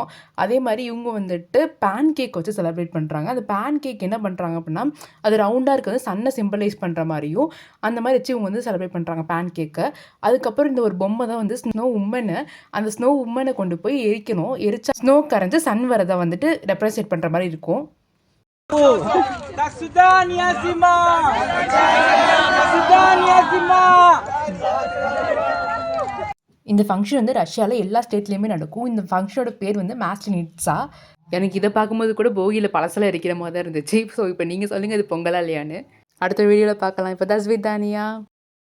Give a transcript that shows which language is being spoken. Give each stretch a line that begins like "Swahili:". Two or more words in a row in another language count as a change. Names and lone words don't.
Tamil: அதே மாதிரி இவங்க வந்துட்டு
English: pan cake
Tamil: வச்சு செலிப்ரேட் பண்ணுறாங்க. அந்த
English: pan cake
Tamil: என்ன பண்ணுறாங்க அப்படின்னா, அது ரவுண்டாக இருக்கிறது
English: sun symbolize
Tamil: பண்ணுற மாதிரியும் அந்த மாதிரி வச்சு இவங்க வந்து செலிப்ரேட் பண்ணுறாங்க
English: pan cake.
Tamil: அதுக்கப்புறம் இந்த ஒரு பொம்மை தான் வந்து
English: snow woman,
Tamil: அந்த
English: snow woman
Tamil: கொண்டு போய் எரிக்கணும். எரிச்சா ஸ்னோ கரைஞ்சு சன் வரதை வந்துட்டு ரெப்ரசன்ட் பண்ணுற மாதிரி இருக்கும்.
Russian: Так свидания, зима! До свидания, зима!
Tamil: இந்த ஃபங்க்ஷன் வந்து ரஷ்யாவில் எல்லா ஸ்டேட்லேயுமே நடக்கும். இந்த ஃபங்க்ஷனோட பேர் வந்து மாஸ்லினிட்ஸா. எனக்கு இதை பார்க்கும்போது கூட போகியில் பழசெல்லாம் இருக்கிற மாதிரி தான் இருந்துச்சு. ஸோ இப்போ நீங்கள் சொல்லுங்கள் இது பொங்கலா இல்லையான்னு. அடுத்த வீடியோவில் பார்க்கலாம். இப்போ தான் ஸ்விதானியா.